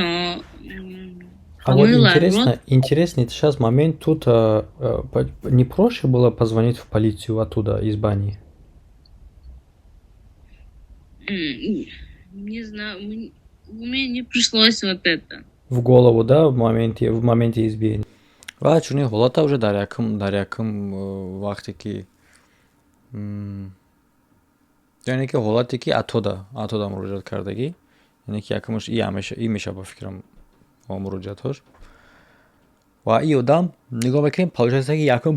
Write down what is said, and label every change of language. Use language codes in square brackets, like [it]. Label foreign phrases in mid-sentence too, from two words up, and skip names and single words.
[ru] А вот интересный сейчас момент, тут не проще было позвонить в полицию оттуда, из бани? Не знаю, мне не пришлось вот это. В голову, да, в моменте избиения? [tg] ва чуни ҳолата уже дар якум вақте ки яъне ки ҳолате ки атода муроҷиат кардагӣ яъне ки якумаш и меша ба фикрам муроҷиатҳош ва и одам нигоҳ мекунем получается ки